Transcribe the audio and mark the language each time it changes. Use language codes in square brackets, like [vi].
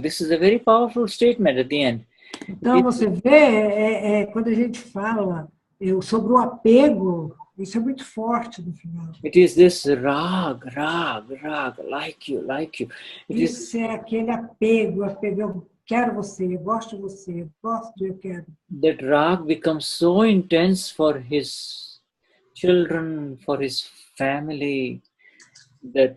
[en] This is a very powerful statement at the end. [pt] Então, você vê, quando a gente fala sobre o apego, isso é muito forte no final. [en] It is this rag, like you. [pt] Isso é aquele apego, eu quero você, eu gosto de você, eu quero. [en] That rag becomes so intense for his children, for his family, that...